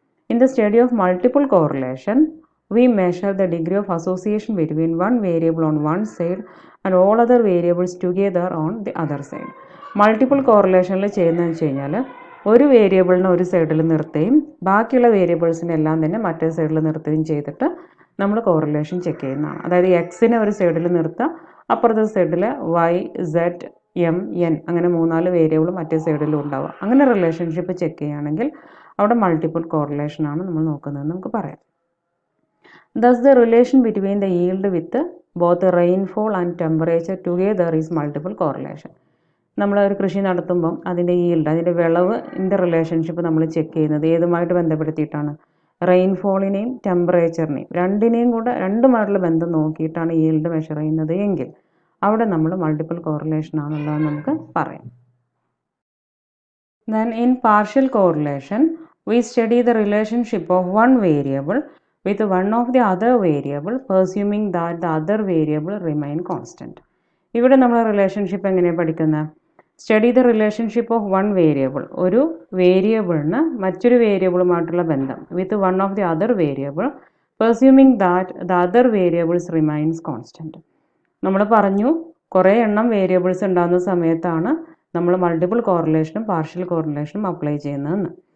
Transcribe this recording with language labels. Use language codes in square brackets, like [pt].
[en] In the study of multiple correlation, we measure the degree of association between one variable on one side and all other variables together on the other side. [ml] Multiple കോറിലേഷനിൽ ചെയ്യുന്നതെന്ന് വെച്ച് കഴിഞ്ഞാൽ ഒരു വേരിയബിളിനെ ഒരു സൈഡിൽ നിർത്തുകയും ബാക്കിയുള്ള വേരിയബിൾസിനെ എല്ലാം തന്നെ മറ്റേ സൈഡിൽ നിർത്തുകയും ചെയ്തിട്ട് നമ്മൾ കോറിലേഷൻ ചെക്ക് ചെയ്യുന്നതാണ്. അതായത് എക്സിനെ ഒരു സൈഡിൽ നിർത്തുക, അപ്പുറത്തെ സൈഡിൽ വൈ, സെഡ്, എം, എൻ അങ്ങനെ 3-4 വേരിയബിൾ മറ്റേ സൈഡിലും ഉണ്ടാവുക. അങ്ങനെ റിലേഷൻഷിപ്പ് ചെക്ക് ചെയ്യുകയാണെങ്കിൽ അവിടെ മൾട്ടിപ്പിൾ കോറിലേഷനാണ് നമ്മൾ നോക്കുന്നതെന്ന് നമുക്ക് പറയാം. [en] Thus, the relation between the yield with both the rainfall and temperature together is multiple correlation. [ml] നമ്മൾ ഒരു കൃഷി നടത്തുമ്പം അതിൻ്റെ yield, അതിൻ്റെ വിളവിൻ്റെ റിലേഷൻഷിപ്പ് നമ്മൾ ചെക്ക് ചെയ്യുന്നത് ഏതുമായിട്ട് ബന്ധപ്പെടുത്തിയിട്ടാണ്? റെയിൻഫോളിനെയും ടെമ്പറേച്ചറിനെയും രണ്ടുമായിട്ടുള്ള ബന്ധം നോക്കിയിട്ടാണ് yield മെഷർ ചെയ്യുന്നത് എങ്കിൽ അവിടെ നമ്മൾ മൾട്ടിപ്പിൾ കോറിലേഷൻ ആണുള്ളതെന്ന് നമുക്ക് പറയാം. [en] Then in partial correlation, we study the relationship of one variable with one of the other variable, presuming that the other variable remain constant. [ml] ഇവിടെ നമ്മൾ റിലേഷൻഷിപ്പ് എങ്ങനെയാണ് പഠിക്കുന്നത്? [en] study the relationship of one variable, [ml] ഒരു വേരിയബിളിന് മറ്റൊരു വേരിയബിളുമായിട്ടുള്ള ബന്ധം, [en] With one of the other variable, presuming that the other variables remains constant. [ml] നമ്മൾ പറഞ്ഞു കുറേ എണ്ണം വേരിയബിൾസ് ഉണ്ടാകുന്ന സമയത്താണ് നമ്മൾ മൾട്ടിപ്പിൾ കോറിലേഷനും പാർഷ്യൽ കോറിലേഷനും അപ്ലൈ ചെയ്യുന്നതെന്ന്.